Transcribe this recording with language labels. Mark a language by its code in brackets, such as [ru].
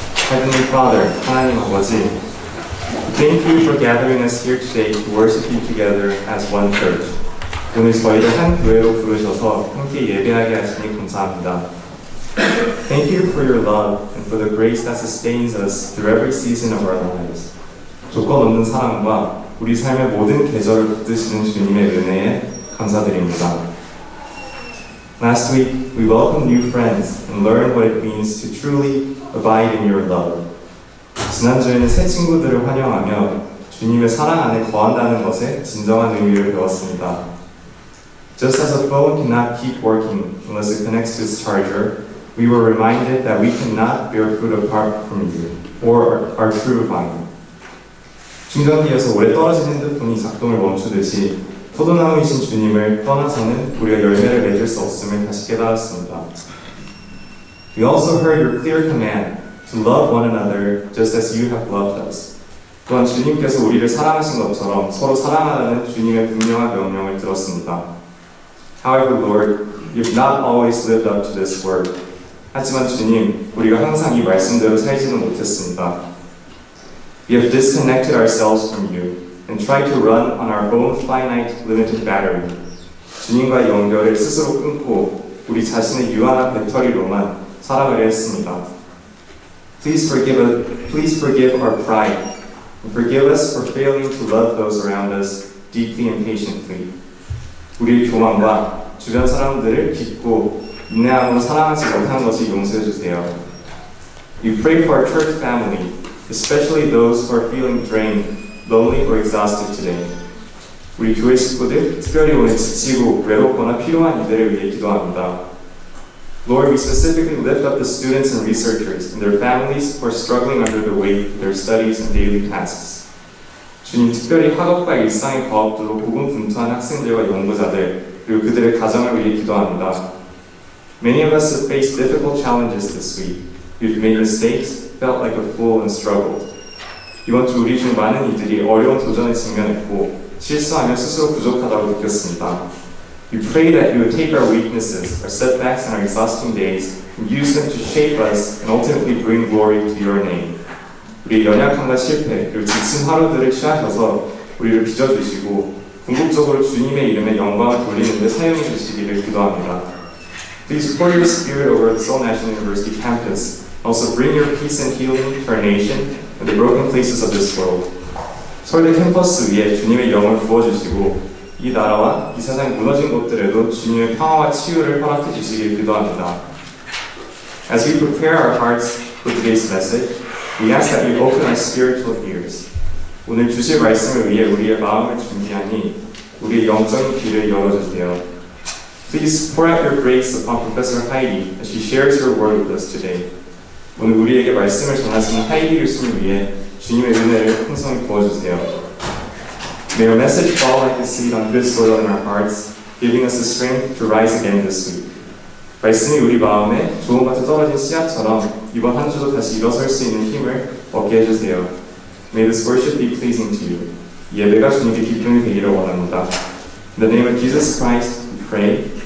[en] Heavenly Father, [ko] 하나님 아버지, [en] thank you for gathering us here today to worship you together as one church. [ko] 오늘 저희를 한 교회로 부르셔서 함께 예배하게 하시니 감사합니다. [en] Thank you for your love and for the grace that sustains us through every season of our lives. [ko] 조건 없는 사랑과 우리 삶의 모든 계절을 붙드시는 주님의 은혜에 감사드립니다. [en] Last week, we welcomed new friends and learned what it means to truly abide in your love. [ko] 지난주에는 새 친구들을 환영하며 주님의 사랑 안에 거한다는 것의 진정한 의미를 배웠습니다. [en] Just as a phone cannot keep working unless it connects to its charger, we were reminded that we cannot bear fruit apart from you or our true vine. [ko] 충전기에서 오래 떨어진 핸드폰이 작동을 멈추듯이 포도나무이신 주님을 떠나서는 우리가 열매를 맺을 수 없음을 다시 깨달았습니다. [en] We also heard your clear command to love one another just as you have loved us. [ko] 또한 주님께서 우리를 사랑하신 것처럼 서로 사랑하라는 주님의 분명한 명령을 들었습니다. [en] However, Lord, you have not always lived up to this word. [ko] 하지만 주님, 우리가 항상 이 말씀대로 살지는 못했습니다. [en] We have disconnected ourselves from you and tried to run on our own finite, limited battery. [ko] 주님과의 연결을 스스로 끊고 우리 자신의 유한한 배터리로만 살아가려 했습니다. [en] Please forgive our pride and forgive us for failing to love those around us deeply and patiently. [ko] 우리의 교만과 주변 사람들을 깊고 인내함으로 사랑하지 못하는 것을 용서해 주세요. [en] We pray for our church family, especially those who are feeling drained, lonely, or exhausted today. [ko] 우리 교회 식구들, 특별히 오늘 지치고 외롭거나 필요한 이들을 위해 기도합니다. [en] Lord, we specifically lift up the students and researchers and their families who are struggling under the weight of their studies and daily tasks. [ko] 주님, 특별히 학업과 일상의 과업들로 고군분투한 학생들과 연구자들, 그리고 그들의 가정을 위해 기도합니다. [en] Many of us have faced difficult challenges this week. We've made mistakes, felt like a fool, and struggled. [ko] 이번 주 우리 중 많은 이들이 어려운 도전에 직면했고 실수하며 스스로 부족하다고 느꼈습니다. [en] We pray that you would take our weaknesses, our setbacks, and our exhausting days and use them to shape us and ultimately bring glory to your name. [ko] 우리의 연약함과 실패, 그리고 지친 하루들을 취하셔서 우리를 빚어주시고 궁극적으로 주님의 이름에 영광을 돌리는 데 사용해 주시기를 기도합니다. [en] Please pour your spirit over the Seoul National University campus. Also bring your peace and healing to our nation and the broken places of this world. [ko] 서울대 캠퍼스 위에 주님의 영을 부어주시고 이 나라와 이 세상이 무너진 곳들에도 주님의 평화와 치유를 허락해 주시길 기도합니다. [en] As we prepare our hearts for today's message, we ask that you open our spiritual ears. [ko] 오늘 주실 말씀을 위해 우리의 마음을 준비하니 우리의 영적인 귀를 열어주세요. [en] Please pour out your grace upon Professor Heidi as she shares her word with us today. [ko] 오늘 우리에게 말씀을 전하시는 하이디 교수님 위해 주님의 은혜를 풍성히 부어주세요. [en] May our message fall like a seed on good soil in our hearts, giving us the strength to rise again this week. [ko] 말씀이 우리 마음에 좋은 밭에 떨어진 씨앗처럼 이번 한 주도 다시 일어설 수 있는 힘을 얻게 해주세요. [en] May this worship be pleasing to you. [ko] 예배가 주님께 기쁨이 되기를 원합니다. [en] In the name of Jesus Christ, we pray.